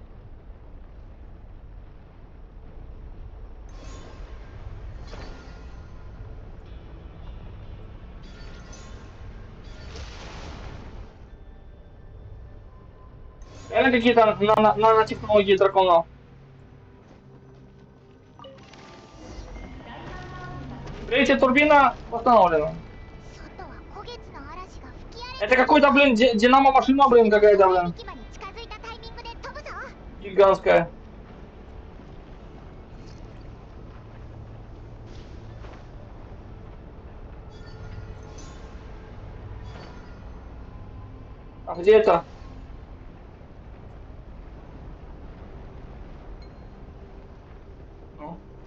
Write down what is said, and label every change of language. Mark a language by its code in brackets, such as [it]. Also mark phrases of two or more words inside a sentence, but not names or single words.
[ru] Реально какие-то нанотехнологии драконов. Третья турбина восстановлена. [ja] 外は焦げつの嵐が吹き荒れ [ru] Это какой-то, блин, динамо-машина, блин, какая-то, блин. [ja] 駅まで近づいたタイミングで飛ぶぞ [ru] Гигантская. А где это? Ну.